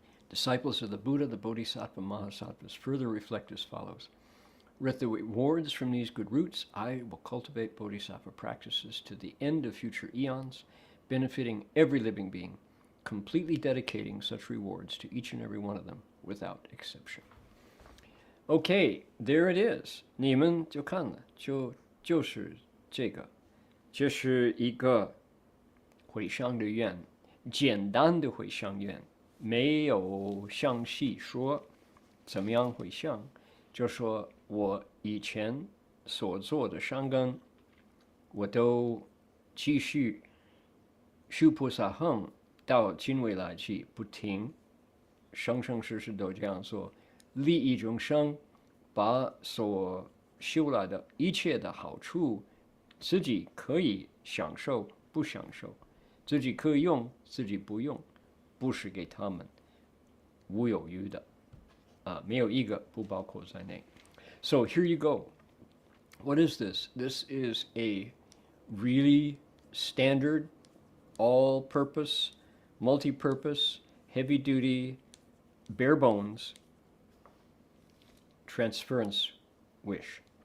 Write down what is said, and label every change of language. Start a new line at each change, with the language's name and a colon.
English: Disciples of the Buddha, the Bodhisattva, Mahasattvas further reflect as follows. With the rewards from these good roots, I will cultivate Bodhisattva practices to the end of future eons, benefiting every living being, completely dedicating such rewards to each and every one of them, without exception. Okay, there it is.
Chinese: 你们就看了，就是这个，这是一个回向的愿，简单的回向愿，没有详细说怎么样回向，就说我以前所做的善根，我都继续修菩萨行，到今未来际不停，生生世世都这样做，利益众生，把所修来的一切的好处，自己可以享受不享受，自己可以用自己不用，不是给他们无有余的，没有一个不包括在内。
English: So here you go. What is this? This is a really standard, all-purpose, multi-purpose, heavy-duty, bare-bones transference wish.